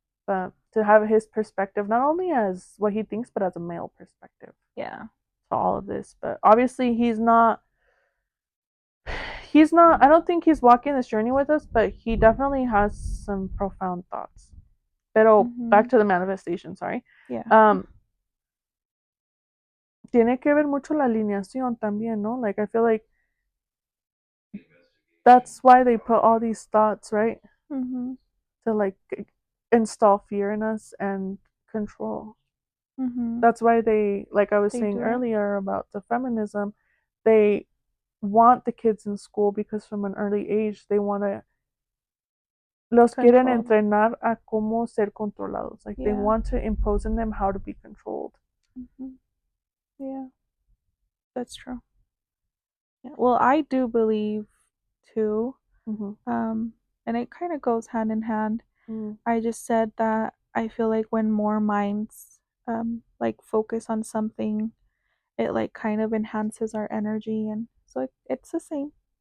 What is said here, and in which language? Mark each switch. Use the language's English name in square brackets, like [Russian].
[English] But to have his perspective, not only as what he thinks, but as a male perspective Yeah. to all of this. But obviously, he's not, I don't think he's walking this journey with us, but he definitely has some profound thoughts. [Spanish] Pero [English] back Mm-hmm. to the manifestation, sorry. Yeah. [Spanish] Um, tiene que ver mucho la alineación también, ¿no? [English] Like, I feel like that's why they put all these thoughts, right? Mm-hmm. To like install fear in us and control. Mm-hmm. That's why they, like I was They saying do it. earlier about the feminism, they want the kids in school because from an early age they want to [Spanish] los quieren [English] Controlled. [Spanish] entrenar a cómo ser controlados. [English] Like they Yeah. want to impose in them how to be controlled. Mm-hmm. Yeah. That's true. Yeah. Well, I do believe too. Mm-hmm. And it kind of goes hand in hand. Mm-hmm. I just said that I feel like when more minds like focus on something, it like kind of enhances our energy, and so it's the same.